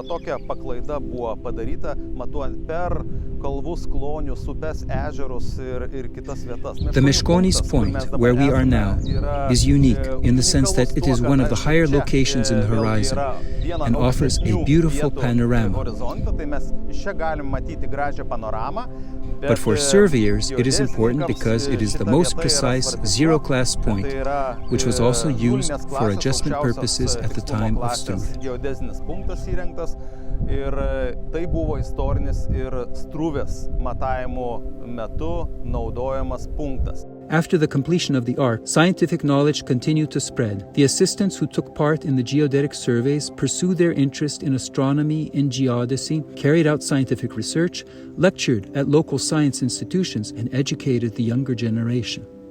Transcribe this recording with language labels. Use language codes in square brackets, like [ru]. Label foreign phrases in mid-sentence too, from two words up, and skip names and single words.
[en] The Meškonys point, where we are now, is unique in the sense that it is one of the higher locations in the horizon and offers a beautiful panorama. But for surveyors, it is important because it is the most precise zero-class point, which was also used for adjustment purposes at the time of Struve. [lt] Ir tai buvo istorinis ir Struvės matavimo metu naudojamas punktas. [en] After the completion of the arc, scientific knowledge continued to spread. The assistants who took part in the geodetic surveys pursued their interest in astronomy and geodesy, carried out scientific research, lectured at local science institutions, and educated the younger generation.